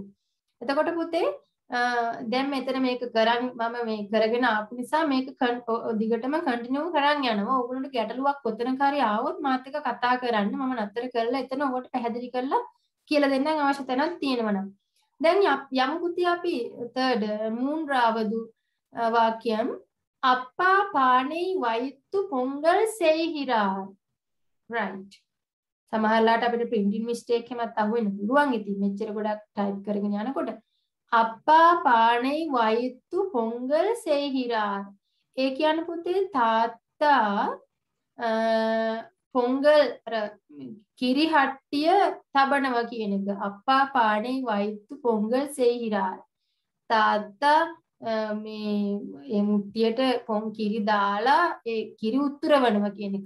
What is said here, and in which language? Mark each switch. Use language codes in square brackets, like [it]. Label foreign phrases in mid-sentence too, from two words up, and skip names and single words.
[si] එතකොට පුතේ දැන් මෙතන මේක කරන් මම මේ කරගෙන ආපු නිසා මේක දිගටම කන්ටිනියු කරන් යනවා. ඕගොල්ලන්ට ගැටලුවක් කොතනක හරි ආවොත් මාත් එක්ක කතා කරන්න. මම නතර කරලා එතන ඔකට පැහැදිලි කරලා කියලා දෙන්නම් අවශ්‍ය තැනක් තියෙනවා නම්. දැන් යමු පුතේ අපි third [ta] மூன்றாவது வாக்கியம் அப்பா பானை வைத்து பொங்கல் செய்கிறார் [si] right සමහරලාට අපිට [en] printing mistake [si] එකක් අහුවෙන්න පුළුවන් ඉතින් මෙච්චර ගොඩක් type කරගෙන යනකොට [ta] அப்பா பானை வைத்து பொங்கல் செய்கிறார் [si] ඒ කියන්නේ පුතේ තාත්තා පොංගල් කිරි හට්ටිය තබනවා කියන එක. [ta] அப்பா பானை வைத்து பொங்கல் செய்கிறார். [si] තාත්තා මේ මුට්ටියට පොන් කිරි දාලා ඒ කිරි උතුරවනවා කියන එක.